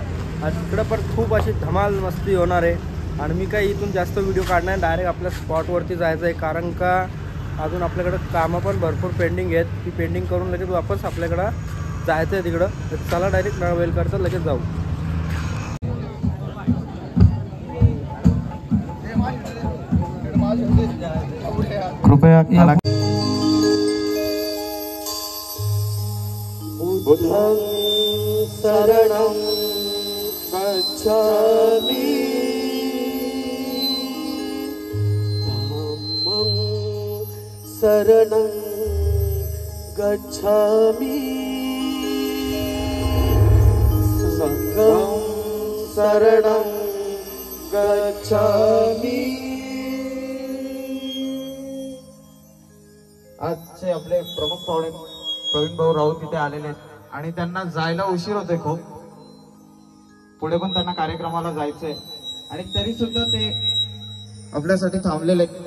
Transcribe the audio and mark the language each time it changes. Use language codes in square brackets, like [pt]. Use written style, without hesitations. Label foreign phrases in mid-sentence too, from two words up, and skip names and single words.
[mr] आज तिकडं पण खूप अशी धमाल मस्ती होणार आहे आणि मी काही इथून जास्त व्हिडिओ काढणार नाही, डायरेक्ट आपल्या स्पॉटवरती जायचं आहे कारण का अजून आपल्याकडं कामं पण भरपूर पेंडिंग आहेत। ती पेंडिंग करून लगेच वापस आपल्याकडं जायचं आहे तिकडं। तर चला डायरेक्ट वेल करता लगेच जाऊ। कृपया खाला [pi] बुद्धं शरणं गच्छामि धम्मं शरणं गच्छामि संघं शरणं गच्छामि। [mr] आजचे आपले प्रमुख पाहुणे प्रवीण भाऊ राऊत तिथे आलेले आहेत आणि त्यांना जायला उशीर होतोय खूप, पुढे पण त्यांना कार्यक्रमाला जायचंय आणि तरी सुद्धा ते आपल्यासाठी थांबलेले आहेत।